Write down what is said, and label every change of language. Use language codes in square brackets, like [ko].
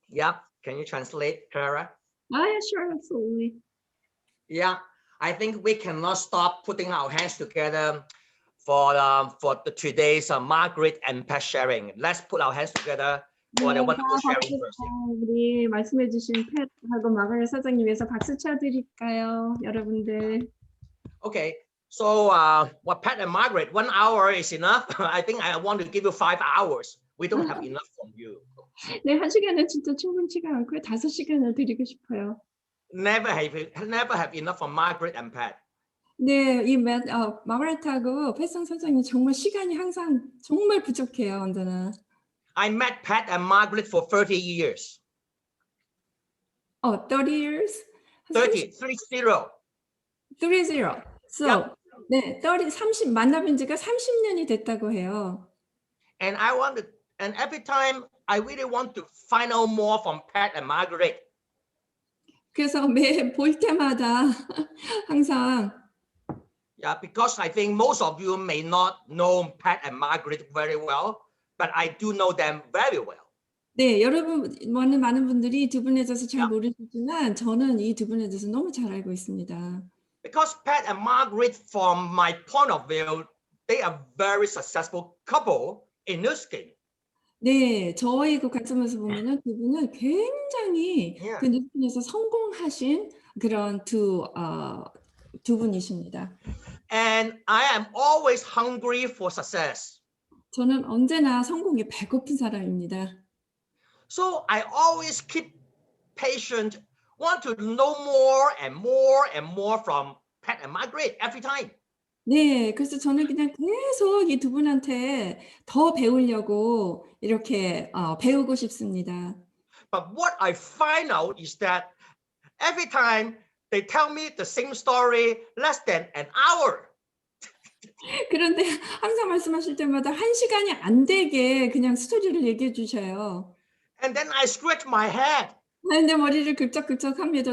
[en] Yeah, can you translate, Clara? Yeah, sure, absolutely. Yeah, I think we cannot stop putting our hands together for the today's Margaret and Pat sharing. Let's put our hands together for the wonderful sharing first. [ko] 우리 말씀해주신 팻하고 마가렛 사장님 위해서 박수 쳐드릴까요, 여러분들? [en] Okay, so what Pat and Margaret, 1 hour is enough. I think I want to give you 5 hours. We don't have enough from you. [ko] 네, 1시간은 진짜 충분치가 않고요. 5시간을 드리고 싶어요. [en] Never have enough from Margaret and Pat. [ko] 네, 이 마가렛하고 패성 사장님 정말 시간이 항상 정말 부족해요, 언제나. [en] I met Pat and Margaret for 30 years. 30 years? 30. 30. So, Yep. [ko] 네, 30 만나본 지가 30년이 됐다고 해요. [en] And every time I really want to find out more from Pat and Margaret. [ko] 그래서 매 볼 때마다 항상 [en] Yeah, because I think most of you may not know Pat and Margaret very well, but I do know them very well. [ko] 네, 여러분, 많은 분들이 두 분에 대해서 잘 야. 모르시지만 저는 이 두 분에 대해서 너무 잘 알고 있습니다. [en] Because Pat and Margaret, from my point of view, they are very successful couple in nursing. [ko] 네, 저의 그 관점에서 보면은 두 분은 굉장히 [en] Yeah. [ko] 그 누진에서 성공하신 그런 두 분이십니다. [en] And I am always hungry for success. [ko] 저는 언제나 성공에 배고픈 사람입니다. [en] So I always keep patient, want to know more and more and more from Pat and Margaret every time. [ko] 네, 그래서 저는 그냥 계속 이 두 분한테 더 배우려고 이렇게 배우고 싶습니다. [en] But what I find out is that every time they tell me the same story less than an hour. [ko] 그런데 항상 말씀하실 때마다 1시간이 안 되게 그냥 스토리를 얘기해 주셔요. [en] And then I scratch my head. [ko] 내 머리를 긁적긁적합니다.